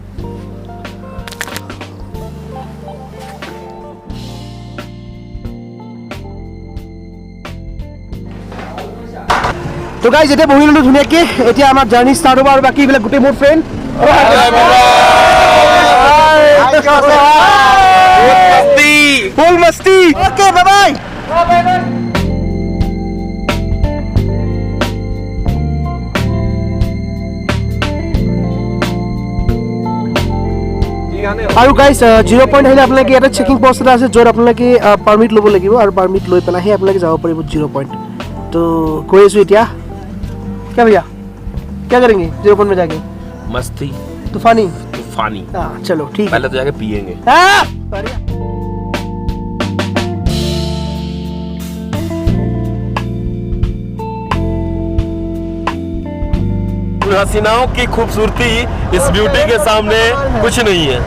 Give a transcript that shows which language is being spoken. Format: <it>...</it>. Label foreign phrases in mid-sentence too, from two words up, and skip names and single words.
<as>তো গাইজ এতিয়া বহি ল'লোঁ ধুনীয়াকৈ এতিয়া আমাৰ</as> <en>journey start</en> <as>হ'ব আৰু বাকী এইবিলাক গোটেই মোৰ ফ্ৰেণ্ড</as> <en>full masti okay bye bye</en> <as>আৰু গাইজ 0 পইণ্ট আহিলে আপোনালোকে এটা</as> <en>checking post</en> <as>এটা আছে য'ত আপোনালোকে পাৰ্মিট ল'ব লাগিব আৰু পাৰ্মিট লৈ পেলাইহে আপোনালোকে যাব পাৰিব 0 পইণ্ট তো গৈ আছোঁ এতিয়া</as> <hi>क्या भैया क्या करेंगे 0 पॉइंट में जाके मस्ती तूफानी हाँ चलो ठीक पहले तो जाके पिएंगे हसीनाओं की खूबसूरती इस ब्यूटी के सामने कुछ नहीं है</hi>